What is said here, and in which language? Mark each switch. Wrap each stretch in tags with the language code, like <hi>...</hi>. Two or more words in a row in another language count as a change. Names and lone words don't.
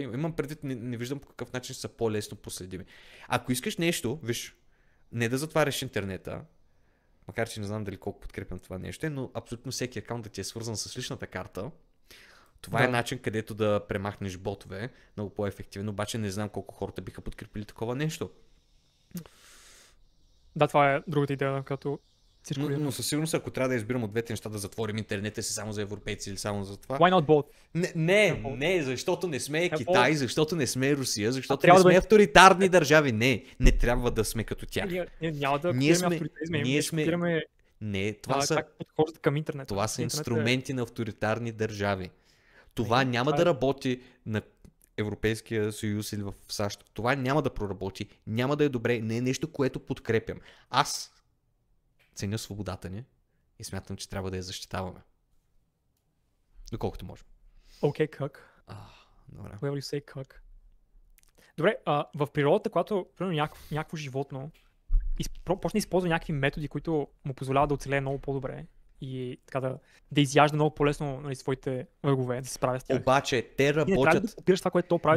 <bg>Имам предвид, не виждам по какъв начин са по-лесно проследими. Ако искаш нещо, виж, не да затваряш интернета, макар че не знам дали колко подкрепям това нещо, но абсолютно всеки акаунт да ти е свързан с личната карта, това е начин, където да премахнеш ботове, много по-ефективно, обаче не знам колко хората биха подкрепили такова нещо. Да, това е другата идея, като циркулира. Но със сигурност, ако трябва да избирам от двете неща, да затворим интернета си само за европейци или само за това.</bg> <en>Why not both?</en> <bg>Не, защото не сме Apple. Китай, защото не сме Русия, защото трябва не да сме бъде- авторитарни държави. Не трябва да сме като тях. Ние няма да Ние копираме сме- авторитаризма, ние ние сме- копираме Не, това са как подхождат към интернет. Това са Интернет е- инструменти на авторитарни държави. Това няма това да е- работи на Европейския съюз или в САЩ. Това няма да проработи, няма да е добре, не е нещо, което подкрепям. Аз ценя свободата ни и смятам, че трябва да я защитаваме. Доколкото можем. Окей, как? Добре.</bg> <en>Where you say</en> <bg>как? Добре, в природата, когато примерно някакво животно почне да използва някакви методи, които му позволяват да оцелее много по-добре и така да изяжда много по-лесно, нали, своите врагове, да се справя с тях. Обаче те И не трябва работят. да копираш това, което то прави,</bg>